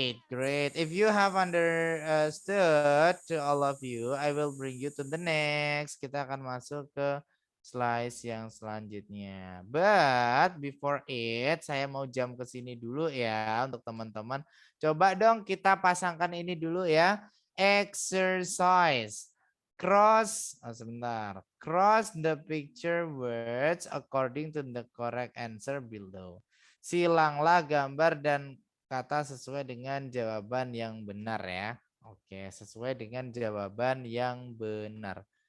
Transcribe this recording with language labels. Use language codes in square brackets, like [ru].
[en] Great. If you have understood to all of you, I will bring you to the next. [id] Kita akan masuk ke slide yang selanjutnya. [en] But before it, [id] saya mau jump ke sini dulu ya untuk teman-teman. Coba dong kita pasangkan ini dulu ya. [en] Exercise. [id] Sebentar. [en] Cross the picture words according to the correct answer below. [id] Silanglah gambar dan kata sesuai dengan jawaban yang benar ya. Oke, sesuai dengan jawaban yang benar.